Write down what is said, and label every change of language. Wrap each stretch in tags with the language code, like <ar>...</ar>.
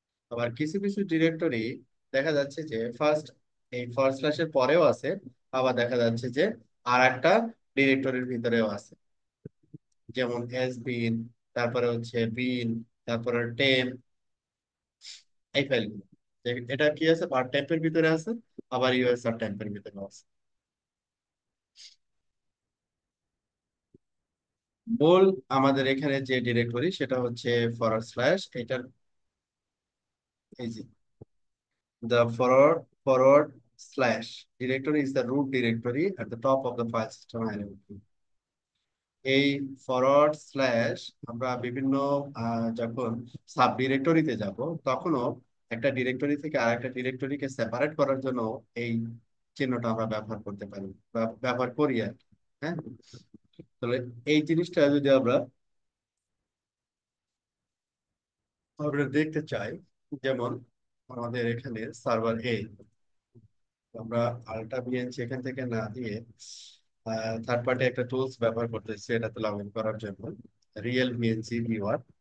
<bn>আবার কিছু কিছু ডিরেক্টরি দেখা যাচ্ছে যে ফার্স্ট এই ফরওয়ার্ড স্ল্যাশের পরেও আছে, আবার দেখা যাচ্ছে যে আর একটা ডিরেক্টরির ভিতরেও আছে। যেমন এস বিন, তারপরে হচ্ছে বিন, তারপরে টেম, এই ফাইলগুলো। এটা কি আছে, বার টেম্পের ভিতরে আছে, আবার ইউএসআর টেম্পের ভিতরে আছে। মূল আমাদের এখানে যে ডিরেক্টরি সেটা হচ্ছে ফরওয়ার্ড স্ল্যাশ এটার, এই যে</bn> <en>the forward slash directory is the root directory at the top of the file system hierarchy.</en> <bn>এই ফরওয়ার্ড স্ল্যাশ আমরা বিভিন্ন যখন সাব ডিরেক্টরিতে যাব, তখনও একটা ডিরেক্টরি থেকে আরেকটা ডিরেক্টরিকে সেপারেট করার জন্য এই চিহ্নটা আমরা ব্যবহার করতে পারি বা ব্যবহার করি আর কি। হ্যাঁ, তাহলে এই জিনিসটা যদি আমরা আমরা দেখতে চাই, যেমন আমাদের এখানে সার্ভার এ, আমরা আলটা বিএনসি এখান থেকে না দিয়ে থার্ড পার্টি একটা টুলস ব্যবহার করতেছি এটাতে লগ ইন করার জন্য, রিয়েল বিএনসি ভিউয়ার।</bn>